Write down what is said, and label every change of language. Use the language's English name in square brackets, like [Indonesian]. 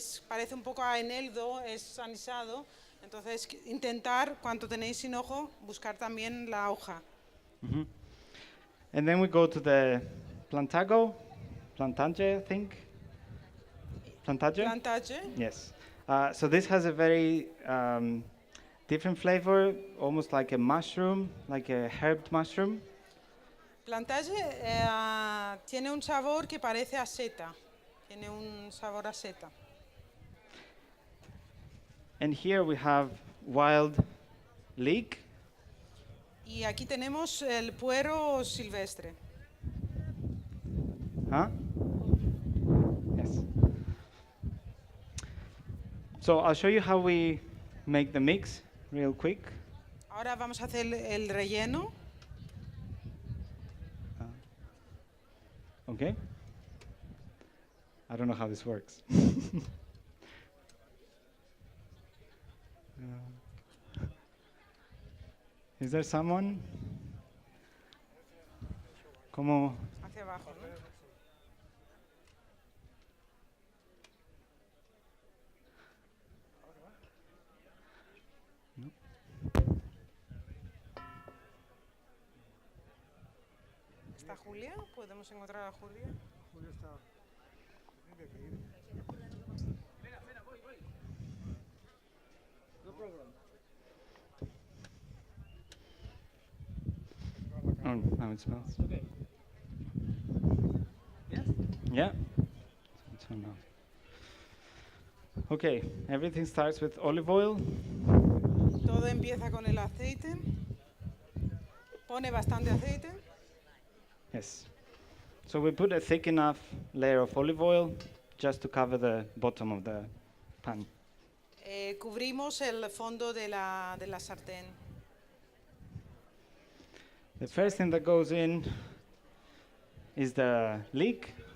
[Spanish] Parece un poco a eneldo, es anisado. Entonces, intentar, cuando tenéis hinojo, buscar también la hoja. [English] And then we go to the plantage, I think. Plantage? Plantage. Yes. So this has a very different flavor, almost like a mushroom, like a herbed mushroom. [Spanish] Plantage tiene un sabor que parece a seta. Tiene un sabor a seta. [English] And here we have wild leek. [Spanish] Y aquí tenemos el puero silvestre. [English] Huh? Yes. So I'll show you how we make the mix real quick. [Spanish] Ahora vamos a hacer el relleno. [English] Okay. I don't know how this works. Is there someone? [Spanish] ¿Cómo? Hacia abajo, ¿no? ¿Está Julia? ¿Podemos encontrar a Julia? Julio está. Tiene que ir. Espera, voy. [English] No problem. Oh, now it smells. Okay. Yes? Yeah. Turn on. Okay, everything starts with olive oil. [Spanish] Todo empieza con el aceite. Pone bastante aceite. [English] Yes. So we put a thick enough layer of olive oil just to cover the bottom of the pan. [Spanish] Cubrimos el fondo de la sartén. [English] The first thing that goes in is the leek.